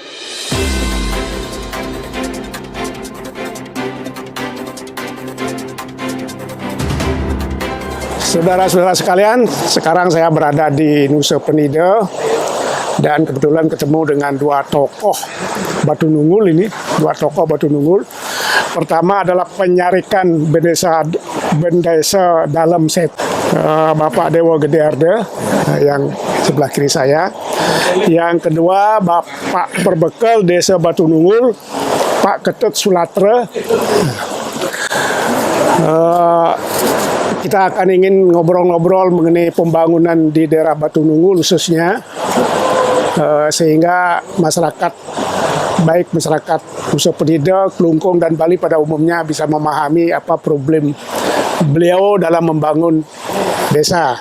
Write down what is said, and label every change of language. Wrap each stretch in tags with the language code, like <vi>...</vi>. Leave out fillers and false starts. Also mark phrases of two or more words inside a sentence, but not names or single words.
<id>Saudara-saudara sekalian, sekarang saya berada di Nusa Penida dan kebetulan ketemu dengan dua tokoh Batu Nunggul ini, Pertama adalah penyarikan bendesa dalam set Bapak Dewa Gede Arda yang sebelah kiri saya. Yang kedua Bapak Perbekal Desa Batu Nunggul, Pak Ketut Sulatra. Kita akan ingin ngobrol-ngobrol mengenai pembangunan di daerah Batu Nunggul khususnya, sehingga masyarakat, baik masyarakat Nusa Penida, Kelungkung, dan Bali pada umumnya bisa memahami apa problem beliau dalam membangun desa.</id>